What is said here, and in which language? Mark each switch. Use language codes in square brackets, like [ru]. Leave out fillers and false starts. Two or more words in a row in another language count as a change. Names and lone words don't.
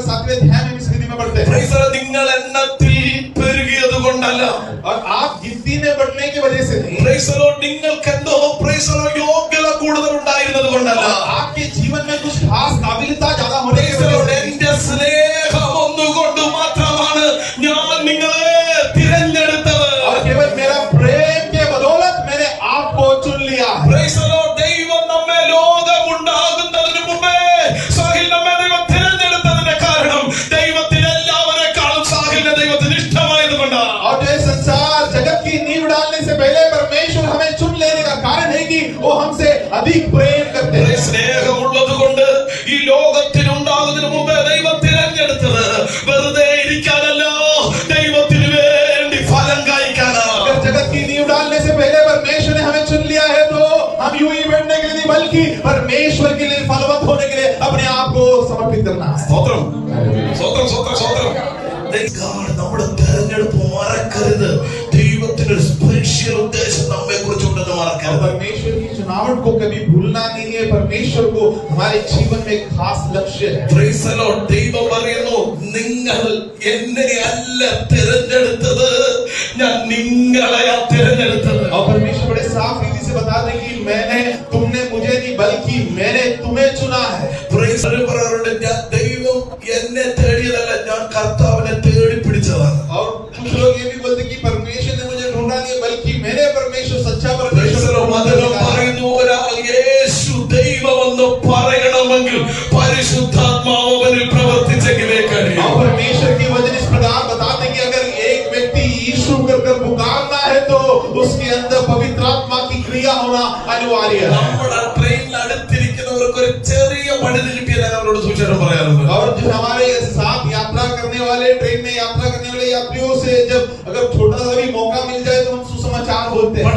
[hi] के ध्यान में इस विधि में बढ़ते हैं। [en] Praise the Lord. [ml] നിങ്ങൾ എണ്ണത്തിൽ പെരുകിയത് കൊണ്ടല്ല. [hi] और आप गिनती में बढ़ने की वजह से नहीं। [en] Praise the Lord. [ml] നിങ്ങൾക്ക് എന്തോ [en] praise the Lord [ml] യോഗ്യത കൂടുതൽ ഉണ്ടായിരുന്നത് കൊണ്ടല്ല. [hi] आपके जीवन में कुछ खास काबिलियत ज्यादा होने की [en] Praise the [hi] वजह [en] Lord. [hi] से। [ml] എന്റെ സ്നേഹം ഒന്നുകൊണ്ട് മാത്രമാണ് ഞാൻ നിങ്ങളെ തിരഞ്ഞെടുത്തത്. [hi] और केवल मेरा प्रेम के बदौलत मैंने आपको चुन लिया है। [en] Praise the Lord. [ml] ദൈവം നമ്മെ ലോകമുണ്ടാകുന്നതിന് മുമ്പേ സാഹിൽ നമ്മെ ദൈവം തിരഞ്ഞെടുത്തതിന്റെ കാരണം ദൈവത്തിന് എല്ലാവരെക്കാളും സാഹിലിനെ ദൈവത്തിന് ഇഷ്ടമായതുകൊണ്ടാണ്. [hi] और जो संसार जगत की नींव डालने से पहले परमेश्वर हमें चुन लेने का कारण है कि वो हमसे अधिक प्रेम करते हैं। [ml] സ്നേഹമുള്ളത് കൊണ്ട് ഈ ലോകത്തിനുണ്ടാകുന്നതിന് മുമ്പേ ദൈവം തിരഞ്ഞെടുത്തത് വെറുതെ ഇരിക്കാനല്ല, ദൈവത്തിന് വേണ്ടി ഫലം കായ്ക്കാനാണ്. [hi] अगर जगत की नींव डालने से पहले परमेश्वर ने हमें चुन लिया है तो हम यूं ही बढ़ने के लिए नहीं बल्कि परमेश्वर के लिए फलवंत होने के लिए अपने आप को समर्पित करना है। [ml] സ്തോത്രം സ്തോത്രം സ്തോത്രം സ്തോത്രം. നമ്മുടെ തെരഞ്ഞെടുപ്പ് മറക്കരുത്. ദൈവത്തിന് ഒരു സ്പെഷ്യൽ ഉദ്ദേശം നമ്മെ കുറിച്ചുണ്ടെന്ന് മറക്കരുത്. [hi] परमेश्वर की चुनावट को कभी भूलना नहीं है। परमेश्वर को हमारे जीवन में एक खास लक्ष्य है। [en] Praise the Lord. [ml] ദൈവം പറയുന്നു, നിങ്ങൾ എന്നെ അല്ല തിരഞ്ഞെടുത്തത്, ഞാൻ നിങ്ങളെയാ തിരഞ്ഞെടുത്തത്. [hi] और परमेश्वर बड़े साफ रीति से बता दे कि तुमने मुझे नहीं बल्कि मैंने तुम्हें चुना है। [en] Praise the Lord. [ml] ഞാൻ ദൈവം എന്നെ തേടിയതല്ല, ഞാൻ കർത്താവിനെ തേടി പിടിച്ചതാണ്. [hi] और कुछ लोग ये भी बोलते कि परमेश्वर ने मुझे ढूंढा नहीं बल्कि मैंने परमेश्वर सच्चा [en] Praise the [hi] परमेश्वर [en] Lord. [ml] വചനം പറയുന്നു, ഒരാൾ യേശു ദൈവമെന്ന് പറയണമെങ്കിൽ പരിശുദ്ധാത്മാവ് അവനിൽ പ്രവർത്തിച്ചെങ്കിലേ കഴിയൂ. [hi] और परमेश्वर की वचन इस प्रकार बताते कि अगर एक व्यक्ति यीशु कर पुकारना है तो उसके अंदर पवित्र आत्मा की क्रिया होना अनिवार्य है। [ml] നമ്മുടെ ട്രെയിനിൽ അടുത്തിരിക്കുന്നവർക്ക് ഒരു ചെറിയ പണിത് കിട്ടിയാൽ അവരോട് സുവിശേഷം പറയാറുണ്ട്. [hi] और जो हमारे साथ यात्रा करने वाले ट्रेन में यात्रा करने वाले यात्रियों से जब अगर छोटा सा भी मौका मिल जाए तो हम सुसमाचार बोलते हैं।